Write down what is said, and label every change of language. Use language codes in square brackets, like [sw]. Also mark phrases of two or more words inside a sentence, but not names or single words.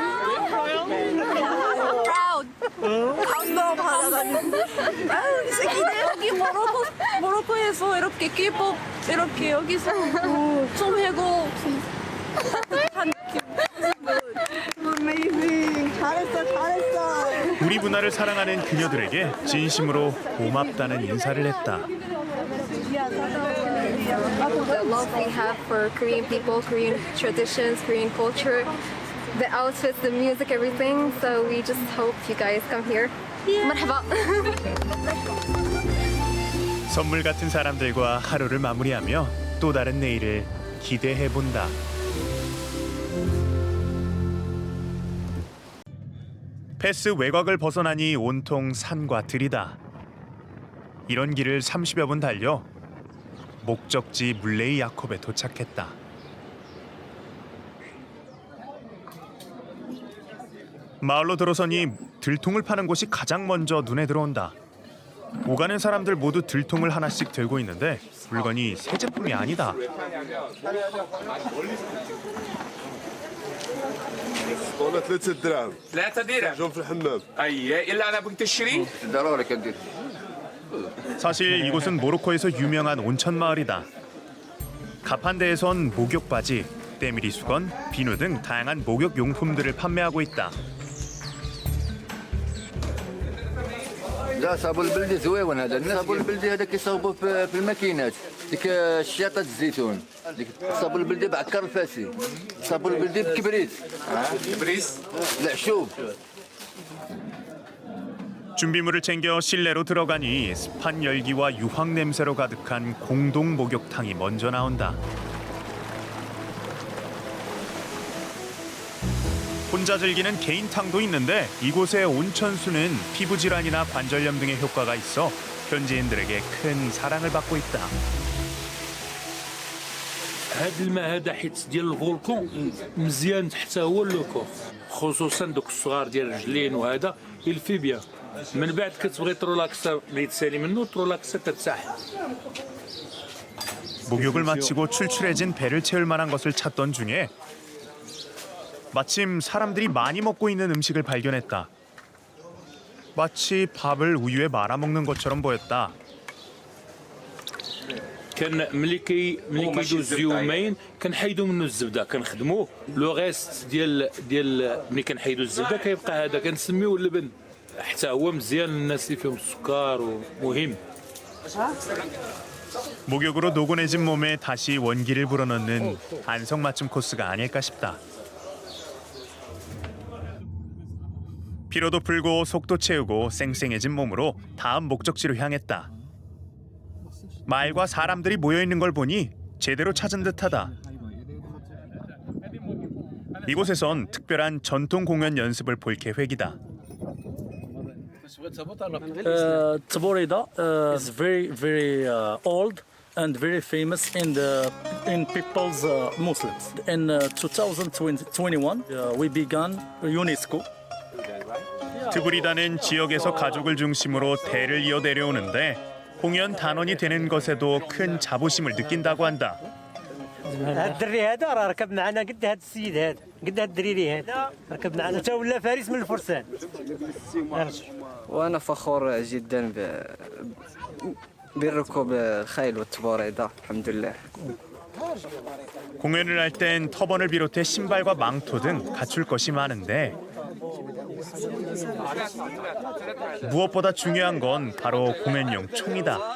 [ko] 여기 모로코에서 이렇게 K-pop 이렇게 여기서 좀 해고 한 Amazing. 잘했어. 우리 문화를 사랑하는 그녀들에게 진심으로 고맙다는 인사를 했다. [en] The love we have for Korean people, Korean traditions, Korean culture, the outfits, the music, everything. So we just hope you guys come here. [ar] مرحبا. [ko] 선물 같은 사람들과 하루를 마무리하며 또 다른 내일을 기대해 본다. 패스 외곽을 벗어나니 온통 산과 들이다. 이런 길을 30여 분 달려 목적지 물레이 야콥에 도착했다. 마을로 들어서니 들통을 파는 곳이 가장 먼저 눈에 들어온다. 오가는 사람들 모두 들통을 하나씩 들고 있는데 물건이 새 제품이 아니다. [ar] والله 3 دراهم 3 درهم جون في الحمام اي الا انا بغيت تشري ضروري كندير [ko] 사실 이곳은 모로코에서 유명한 온천 마을이다. 가판대에선 목욕 바지, 때밀이 수건, 비누 등 다양한 목욕 용품들을 판매하고 있다. [ar] لا صابون البلدي زويون هذا الصابون البلدي هذاك يصاوبوا في الماكينات ديك الشياطة الزيتون ديك الصابون البلدي بعكر الفاسي الصابون البلدي بكبريت كبريت العشوب [ko] 준비물을 챙겨 실내로 들어가니 습한 열기와 유황 냄새로 가득한 공동 목욕탕이 먼저 나온다. 혼자 즐기는 개인탕도 있는데 이곳의 온천수는 피부 질환이나 관절염 등의 효과가 있어 현지인들에게 큰 사랑을 받고 있다. [ar] هذا الماء هذا حيت ديال الفولكون مزيان حتى هو اللوكو خصوصا دوك الصغار ديال الرجلين وهذا يلفي بيان من بعد كتبغي ترولاكسا ما يتسالي منه ترولاكسا ترتاح. [ko] 목욕을 마치고 출출해진 배를 채울 만한 것을 찾던 중에 마침 사람들이 많이 먹고 있는 음식을 발견했다. 마치 밥을 우유에 말아 먹는 것처럼 보였다. [ar] كان ملي كيدوز يومين كنحيدوا منه الزبده كنخدموه لو غيست ديال ملي كنحيدوا الزبده كيبقى هذا كنسميوه اللبن حتى هو مزيان للناس اللي فيهم السكر ومهم. [ko] 목욕으로 노곤해진 몸에 다시 원기를 불어넣는 안성맞춤 코스가 아닐까 싶다. 피로도 풀고 속도 채우고 쌩쌩해진 몸으로 다음 목적지로 향했다. 마을과 사람들이 모여있는 걸 보니 제대로 찾은 듯하다. 이곳에선 특별한 전통 공연 연습을 볼 계획이다. [en] Taborida is very old and very famous in people's Muslims. In 2021, we began UNESCO. [ko] 트브리다는 지역에서 가족을 중심으로 대를 이어 내려오는데 공연 단원이 되는 것에도 큰 자부심을 느낀다고 한다. [ar] هاد الدري هذا راه ركب معنا قد هاد السيد هذا قد هاد الدريري هذا ركب معنا حتى ولا فارس من الفرسان. وانا فخور جدا بركوب الخيل والتبوريدة الحمد لله. [ko] 공연을 할 땐 터번을 비롯해 신발과 망토 등 갖출 것이 많은데 무엇보다 중요한 건 바로 공연용 총이다.